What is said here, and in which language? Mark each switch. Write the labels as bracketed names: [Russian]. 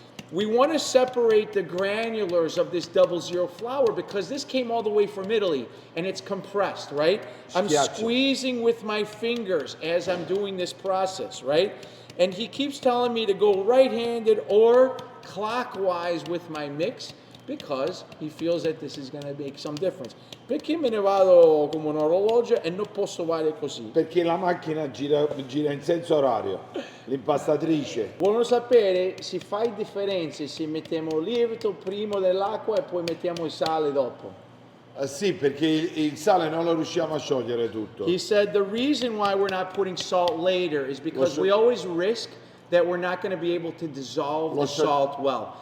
[English] We want to separate the granulars of this 00 flour because this came all the way from Italy and it's compressed, right? I'm [Italian] Schiaccio. [English] squeezing with my fingers as I'm doing this process, right? And he keeps telling me to go right-handed or clockwise with my mix because he feels that this is going to make some difference. [Italian] Perché me ne vado come un orologio e non posso fare così? Perché la macchina gira in senso orario. L'impastatrice. Vogliono sapere se fai differenze se mettiamo il lievito prima dell'acqua e poi mettiamo il sale dopo. Sì, perché il sale non lo riusciamo a sciogliere tutto. [English] He said the reason why we're not putting salt later is because we always risk that we're not going to be able to dissolve the salt well.